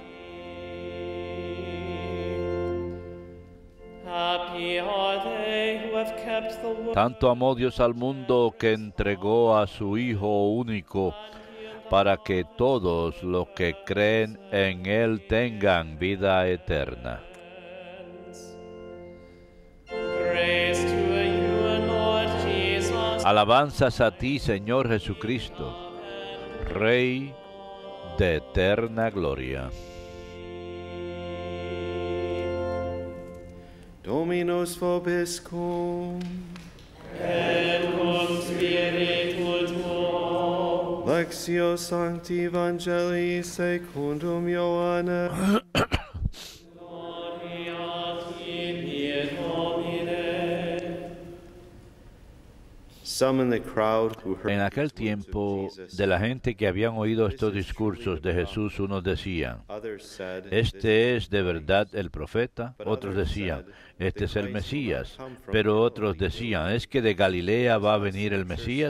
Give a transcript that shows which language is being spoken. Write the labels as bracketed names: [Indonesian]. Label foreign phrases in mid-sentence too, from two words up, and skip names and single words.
[Spanish] Tanto amó Dios al mundo que entregó a su Hijo único para que todos los que creen en Él tengan vida eterna. Alabanzas a ti, Señor Jesucristo, Rey de eterna gloria. [Latin] Dominus vobiscum. Et cum spiritu tuo. Lectio Sancti Evangelii secundum Ioannem. Gloria tibi, Domine. [Spanish] En aquel tiempo, de la gente que habían oído estos discursos de Jesús, unos decían, «Este es de verdad el profeta». Otros decían, «Este es el Mesías». Pero otros decían, «¿Es que de Galilea va a venir el Mesías?